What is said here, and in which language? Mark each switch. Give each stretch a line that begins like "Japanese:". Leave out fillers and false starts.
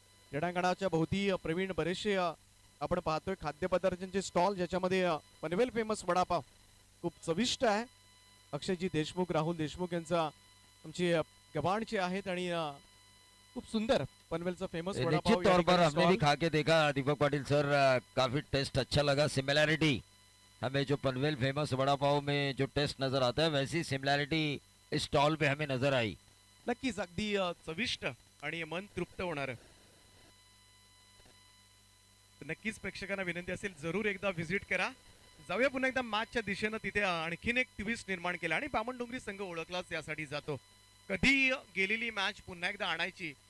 Marathi: क्रीडांगणाच्या भोवती प्रवीण बरेचसे आपण पाहतोय खाद्यपदार्थांचे स्टॉल, ज्याच्यामध्ये पनवेल फेमस वडापाव खूप चविष्ट आहे. अक्षयजी देशमुख, राहुल देशमुख यांचा आमचे गवाणचे आहेत आणि खूप सुंदर पनवेलचा फेमस वडापाव.
Hindi: निश्चित तौर पर हमने भी खा के देखा दीपक पाटिल सर, काफी टेस्ट अच्छा लगा. सिमिलैरिटी हमें जो पनवेल फेमस वड़ा पाव में जो टेस्ट नजर आता है वैसी सिमिलैरिटी इस स्टॉल पे हमें नजर आई.
Marathi: नक्कीच अगदी चविष्ट आणि मन तृप्त होणार. नक्कीच प्रेक्षकांना विनंती असेल जरूर एकदा व्हिजिट करा. जाऊया पुन्हा एकदा मॅचच्या दिशेनं. तिथे आणखीन एक ट्विस्ट निर्माण केला आणि बामणडोंगरी संघ ओळखलाच यासाठी जातो. कधी गेलेली मॅच पुन्हा एकदा आणायची